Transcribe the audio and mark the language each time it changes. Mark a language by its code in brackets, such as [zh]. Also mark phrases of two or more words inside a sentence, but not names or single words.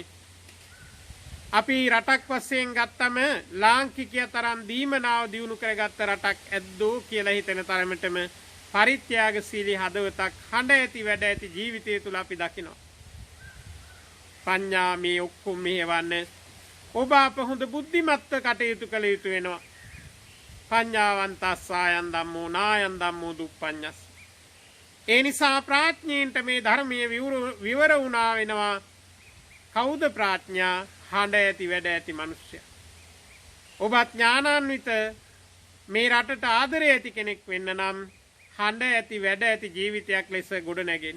[si] අපි රටක් වශයෙන් ගත්තම ලාංකිකය තරම් දීමනාව දියුණු කරගත්ත රටක් ඇද්දෝ කියලා හිතෙන තරමටම පරිත්‍යාගශීලී හදවතක් හඬ ඇති වැඩ ඇති ජීවිතය තුල අපි දකිනවා. පඤ්ඤා මේ ඔක්කොම මෙහෙවන්න ඔබ අප හොඳ බුද්ධිමත්ව කටයුතු කළ යුතු වෙනවා. [pi] පඤ්ඤාවන්තස්සායන් ධම්මෝ නායන් ධම්මෝ දුප්පඤ්ඤස්. [si] ඒ නිසා ප්‍රඥේන්ට මේ ධර්මයේ විවර වුණා වෙනවා. කවුද ප්‍රඥා? හඬ ඇති වැඩ ඇති මිනිස්සයා. ඔබ ඥානාන්විත මේ රටට ආදරය ඇති කෙනෙක් වෙන්න නම් හඬ ඇති වැඩ ඇති ජීවිතයක් ලෙස ගොඩ නැගෙන්න.